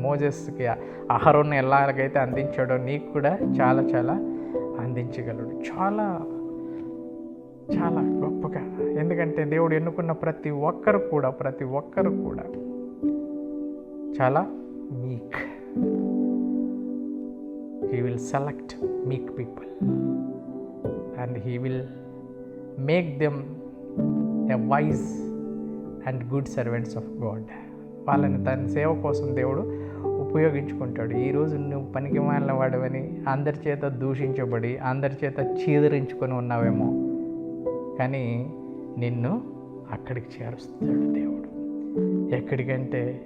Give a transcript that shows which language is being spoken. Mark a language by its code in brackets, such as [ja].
[te] మోజెస్కి అహరోను ఎలాగైతే అందించాడో నీకు కూడా చాలా చాలా అందించగలడు, చాలా చాలా గొప్పగా. ఎందుకంటే దేవుడు ఎన్నుకున్న ప్రతి ఒక్కరు కూడా చాలా మీక్. [en] He will select meek people and he will make them a wise and good servants of God. [te] వాళ్ళని తన సేవ కోసం దేవుడు ఉపయోగించుకుంటాడు. ఈరోజు నువ్వు పనికి మాలిన వాడవని అందరి చేత దూషించబడి అందరి చేత చీదరించుకొని ఉన్నావేమో, కానీ నిన్ను అక్కడికి చేరుస్తాడు దేవుడు. ఎక్కడికంటే